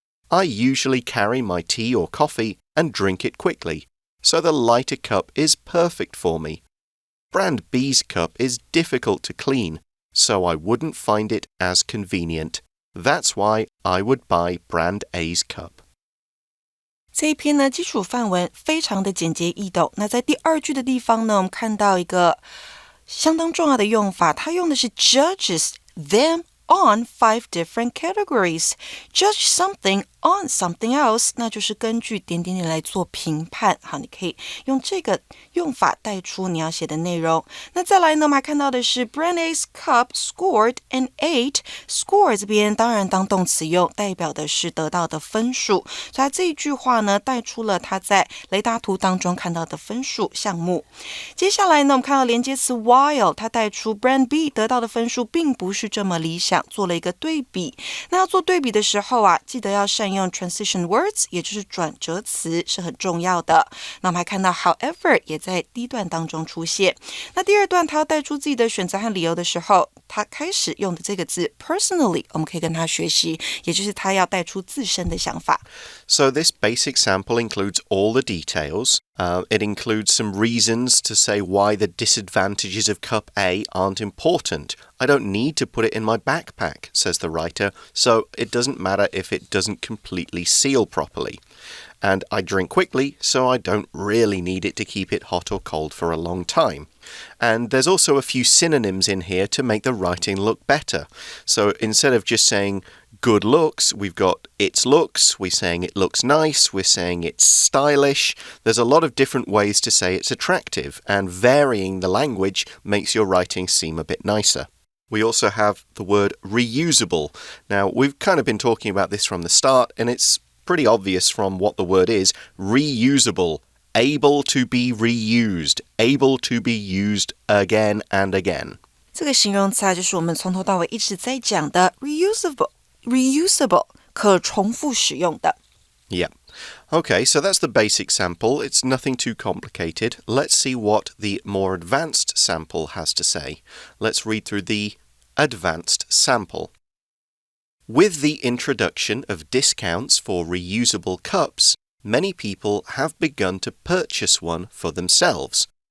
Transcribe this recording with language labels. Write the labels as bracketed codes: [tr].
[en] I usually carry my tea or coffee and drink it quickly, so the lighter cup is perfect for me. Brand B's cup is difficult to clean, so I wouldn't find it as convenient. That's why I would buy Brand A's cup. [zh] 这一篇呢，基础范文非常的简洁易懂。那在第2句的地方呢，我们看到一个相当重要的用法，它用的是 [en] judges them on 5 different categories. Judge something on something else, [zh] 那就是根据点点点来做评判。好，你可以用这个用法带出你要写的内容。那再来呢，我们还看到的是 [en] Brand A's cup scored an 8. [zh] Score 这边当然当动词用，代表的是得到的分数。所以它这一句话呢，带出了他在雷达图当中看到的分数项目。接下来呢，我们看到连接词 while， 它带出 Brand B 得到的分数并不是这么理想，做了一个对比。那要做对比的时候啊，记得要善用用 transition words， 也就是转折词是很重要的。那我们还看到 however 也在第一段当中出现。那第二段他要带出自己的选择和理由的时候，他开始用的这个字 personally， 我们可以跟他学习，也就是他要带出自身的想法。 [en] So this basic sample includes all the details. It includes some reasons to say why the disadvantages of cup A aren't important. I don't need to put it in my backpack, says the writer, so it doesn't matter if it doesn't completely seal properly. And I drink quickly, so I don't really need it to keep it hot or cold for a long time. And there's also a few synonyms in here to make the writing look better. So instead of just saying good looks, we've got its looks, we're saying it looks nice, we're saying it's stylish. There's a lot of different ways to say it's attractive, and varying the language makes your writing seem a bit nicer. We also have the word reusable. Now, we've kind of been talking about this from the start, and it's pretty obvious from what the word is. Reusable, able to be reused, able to be used again and again. [zh] 这个形容词就是我们从头到尾一直在讲的 reusable， 可重复使用的。 [en] Yeah. Okay, so that's the basic sample. It's nothing too complicated. Let's see what the more advanced sample has to say. Let's read through the advanced sample. With the introduction of discounts for reusable cups, many people have begun to purchase one for themselves.